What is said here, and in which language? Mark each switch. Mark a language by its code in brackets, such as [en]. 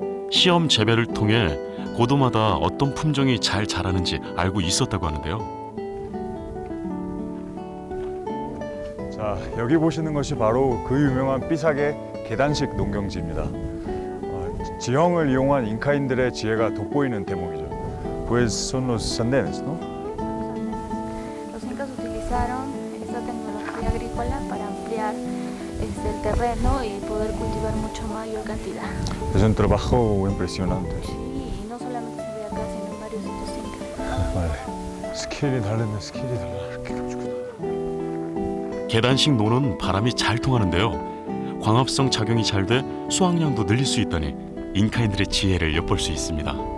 [ko] 시험 재배를 통해 고도마다 어떤 품종이 잘 자라는지 알고 있었다고 하는데요. 자, 여기 보시는 것이 바로 그 유명한 삐삭의 계단식 농경지입니다. 지형을 이용한 잉카인들의 지혜가 돋보이는 대목이죠. [es] Pues son los andenes, ¿no? Los incas utilizaron esta tecnología agrícola para ampliar el terreno y poder cultivar mucho mayor cantidad. Es un trabajo impresionante. Sí, y no solamente se ve acá, sino en varios otros incas. vale. [ko] 스케일이 다르네, 스케일이 달라. 이렇게 가지고. 계단식 노는 바람이 잘 통하는데요. 광합성 작용이 잘 돼 수확량도 늘릴 수 있다니 잉카인들의 지혜를 엿볼 수 있습니다.